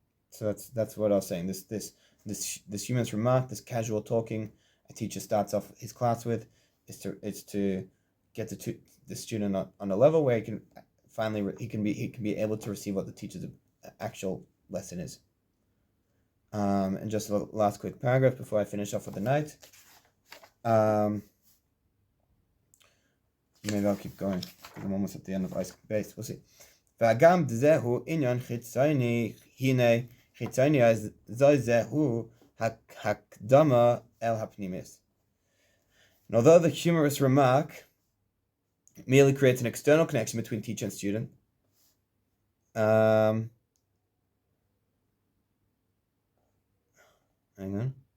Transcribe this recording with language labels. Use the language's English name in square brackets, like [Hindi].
[English] So that's what I was saying. This humorous remark, this casual talking a teacher starts off his class with, is to get the student on a level where he can be able to receive what the teacher's actual lesson is. And just a last quick paragraph before I finish off for the night. Maybe I'll keep going because I'm almost at the end of ice base. We'll see. [Hebrew] והגם דזהו עניין חיצוני, הנה חיצוני זהו הקדמה אל הפנימיס. [English] And although the humorous remark merely creates an external connection between teacher and student, hang on.